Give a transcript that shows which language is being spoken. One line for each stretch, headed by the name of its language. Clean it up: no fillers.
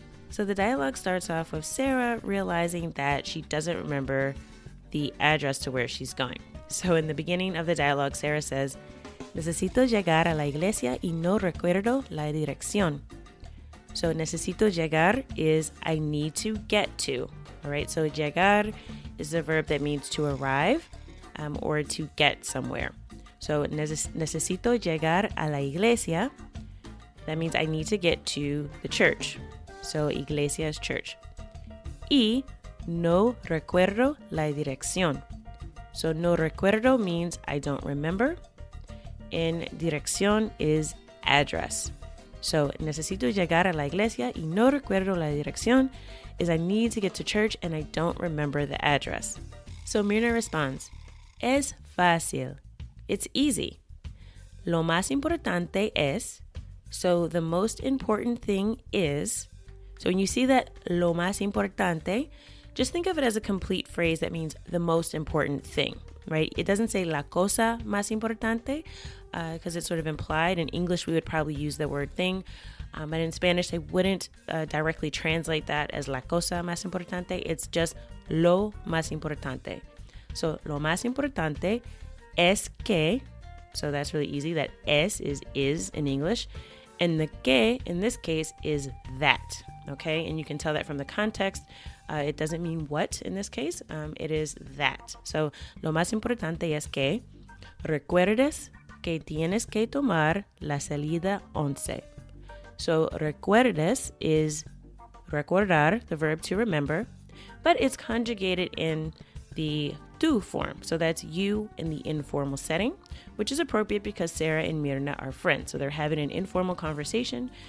English: So the dialogue starts off with Sarah realizing that she doesn't remember the address to where she's going. So in the beginning of the dialogue, Sarah says,
Spanish: "Necesito llegar a la iglesia y no recuerdo la dirección."
English: So
Spanish: necesito llegar
English: is I need to get to. All right, so llegar is the verb that means to arrive or to get somewhere.
Spanish: So necesito llegar a la iglesia.
English: That means I need to get to the church. So iglesia is church.
Spanish: Y no recuerdo la dirección.
English: So
Spanish: no recuerdo
English: means I don't remember. And dirección is address. So
Spanish: necesito llegar a la iglesia y no recuerdo la dirección
English: is I need to get to church and I don't remember the address. So Mirna responds,
Spanish: es fácil.
English: It's easy.
Spanish: Lo más importante es,
English: so the most important thing is, so when you see that
Spanish: lo más importante,
English: just think of it as a complete phrase that means the most important thing, right? It doesn't say
Spanish: la cosa más importante
English: because it's sort of implied. In English, we would probably use the word thing, but in Spanish, they wouldn't directly translate that as
Spanish: la cosa más importante.
English: It's just
Spanish: lo más importante.
English: So
Spanish: lo más importante es que,
English: so that's really easy. That es is in English. And the que, in this case, is that, okay? And you can tell that from the context. It doesn't mean what in this case. It is that.
Spanish: So, lo más importante es que recuerdes que tienes que tomar la salida 11.
English: So, recuerdes is recordar, the verb to remember, but it's conjugated in the tú form. So that's you in the informal setting, which is appropriate because Sarah and Mirna are friends. So they're having an informal conversation.